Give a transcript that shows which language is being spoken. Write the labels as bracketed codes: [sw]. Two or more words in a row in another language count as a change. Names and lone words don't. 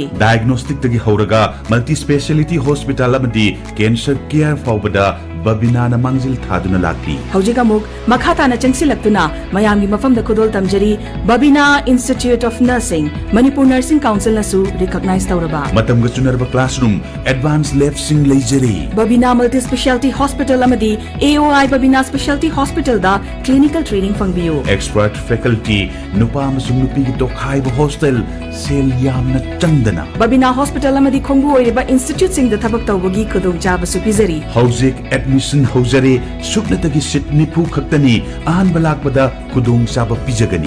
[mni] diagnostic tagi horaga [en] multi speciality hospital [mni] amadi [en] cancer care [mni] faubada babina na mangzil thaduna lakli haujiga muk makhata na changsilaktuna mayamgi mafamda kudol tamjari babina Institute of Nursing Manipur Nursing Council nasu recognize tawraba matam ga chunarba classroom [en] advanced lab [mni] sing leijari babina [en] multi speciality hospital [mni] amadi AOI babina [en] specialty hospital [mni] da [en] clinical training [mni] fangbiyo [en] expert faculty [mni] nupa amasung nupi gi tokhai ba hostel sel yamna changdana babina hospital amadi khongbu oiriba institute sing da thabak tawbagi khudong jaba su pizari hauzik admission haujare suknatagi sit nipu khaktani ahan balakbada khudong chaba pijagani